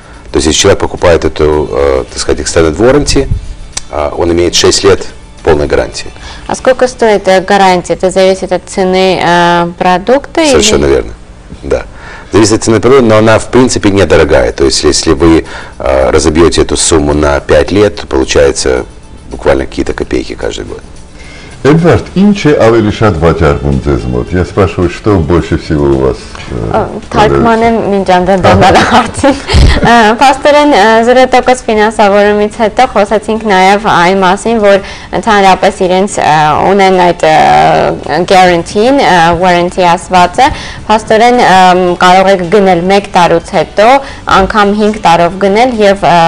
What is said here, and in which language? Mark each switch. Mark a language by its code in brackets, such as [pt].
[ru] То есть если человек покупает эту, так сказать, extended warranty, он имеет 6 лет полной гарантии. А сколько стоит гарантия? Это зависит от цены продукта? Совершенно верно, да. Зависит от цены продукта, но она в принципе недорогая. То есть если вы разобьете эту сумму на 5 лет, то получается буквально какие-то копейки каждый год. [hy] Эдвард, ինչ է ավելի շատ վաճառվում ձեզ մոտ? [ru] Я спрашиваю, что больше всего у вас? [hy] Թարգմանեմ մինչ անդրադառնալը հարցին։ Փաստորեն 0% ֆինանսավորումից հետո խոսացինք նաև այն մասին, որ ընդհանրապես իրենց ունեն այդ guarantee-ն, warranty ասվածը, փաստորեն կարող եք գնել 1 տարուց հետո, անգամ 5 տարով գնել եւ